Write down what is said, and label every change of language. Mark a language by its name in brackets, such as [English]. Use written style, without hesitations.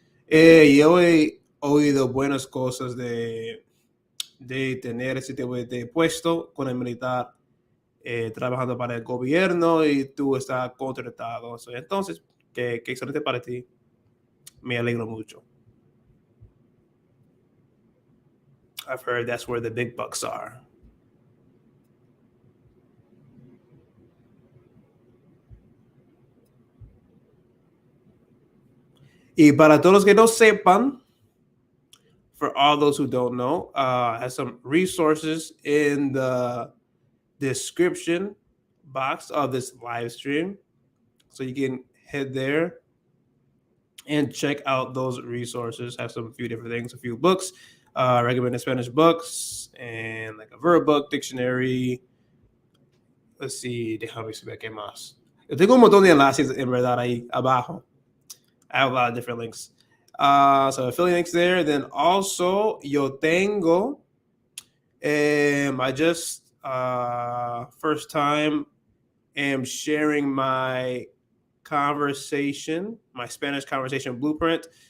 [Spanish] Yo he oído buenas cosas de tener ese tipo de puesto con el militar trabajando para el gobierno y tú estás contratado. Entonces, qué excelente para ti. Me alegro mucho. [English] I've heard that's where the big bucks are. [Spanish] Y para todos los que no sepan, [English] for all those who don't know, has some resources in the description box of this live stream. So you can head there and check out those resources. Have some few different things, a few books, recommended Spanish books, and like a verb book, dictionary. Let's see, [Spanish] déjame ver qué más. Yo tengo un montón de enlaces en verdad ahí abajo. [English] I have a lot of different links. So affiliate links there. Then also [Spanish] yo tengo, [English] I just first time am sharing my conversation, my Spanish conversation blueprint.